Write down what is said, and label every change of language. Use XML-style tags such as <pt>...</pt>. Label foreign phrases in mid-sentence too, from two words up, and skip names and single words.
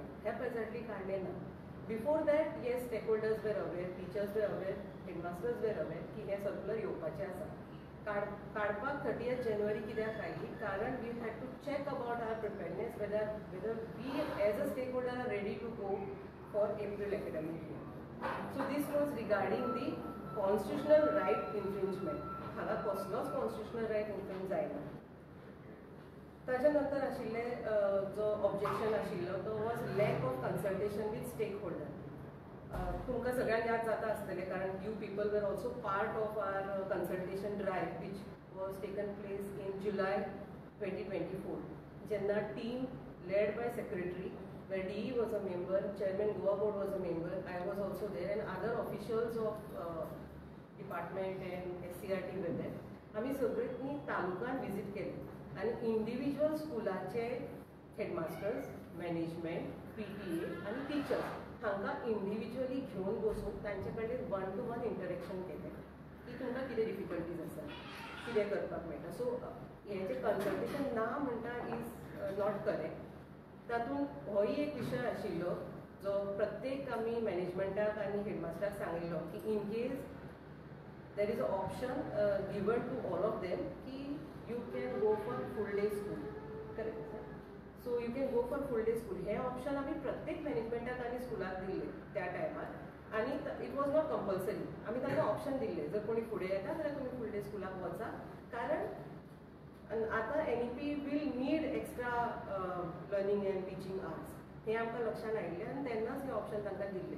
<kok>ह्या प्रेझेंटली काडलें ना.</kok> <en>before that yes stakeholders were aware, teachers were aware, headmasters were aware</en> <kok>की हें सर्कुलर येवपाचें आसा. काडपाक 30th January कित्याक आयली कारण</kok> <en>we had to check about our preparedness whether we as a stakeholder are ready to go for April academic year. So this was regarding the constitutional right infringement.</en> <kok>हांगा कसलोच</kok> <en>constitutional right</en> <kok>infringe जायना. ताच्या नंतर आशिल्ले जो ऑब्जेक्शन आशिल्लो तो</kok> <en>was lack of consultation with stake holder.</en> <kok>तुमकां सगळ्यांक याद जाता आसतलें कारण</kok> <en>you people were also part of our consultation drive which was taken place in July 2024. जेन्ना टीम led by secretary where DE was a member, chairman Goa board was a member, I was also there and other officials of department and SCRT were there.</en> <kok>आमी सगळीं तालुक्यान विजीट केले आनी इंडिविज्युअल स्कुलाचे हेडमास्टर्स, मॅनेजमेंट, PTA आनी टिचर्स हांकां इंडिविज्युअली घेवन बसून तांचे कडेन 1-to-1 इंटरेक्शन केलें की तुमकां कितें डिफिकल्टीज आसा, कितें करपाक मेळटा. सो हेंचें कन्सल्टेशन ना म्हणटा</kok> <en>is not correct.</en> <kok>तातूंत होय एक विशय आशिल्लो जो प्रत्येक आमी मॅनेजमेंटाक आनी हेडमास्टराक सांगिल्लो की</kok> <en>in case there is a option given to all of them</en> <kok>की</kok> <en>you can go for full day school. Correct. So you can go for full day school.</en> <kok>हें ऑप्शन आमी प्रत्येक मॅनेजमेंटाक आनी स्कुलाक दिल्लें त्या टायमार आनी</kok> <en>it was not compulsory.</en> <kok>आमी तांकां ऑप्शन दिल्लें जर कोणी फुडें येता जाल्यार तुमी फूल डे स्कुलाक वचा. कारण आतां NEP</kok> <en>will need extra learning and teaching hours</en> <kok>हें आमकां लक्षान आयिल्लें आनी तेन्नाच हें ऑप्शन तांकां दिल्लें.</kok>